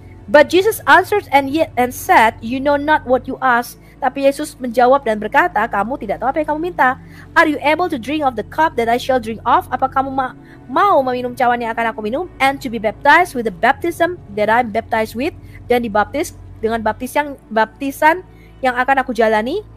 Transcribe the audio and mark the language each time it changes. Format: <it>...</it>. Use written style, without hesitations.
<en>But Jesus answered and said, you know not what you ask.</en> <id>Tapi Yesus menjawab dan berkata, kamu tidak tahu apa yang kamu minta.</id> <en>Are you able to drink of the cup that I shall drink of?</en> <id>Apa kamu mau meminum cawan yang akan aku minum?</id> <en>And to be baptized with the baptism that I'm baptized with?</en> <id>Dan dibaptis dengan baptisan yang akan aku jalani?</id>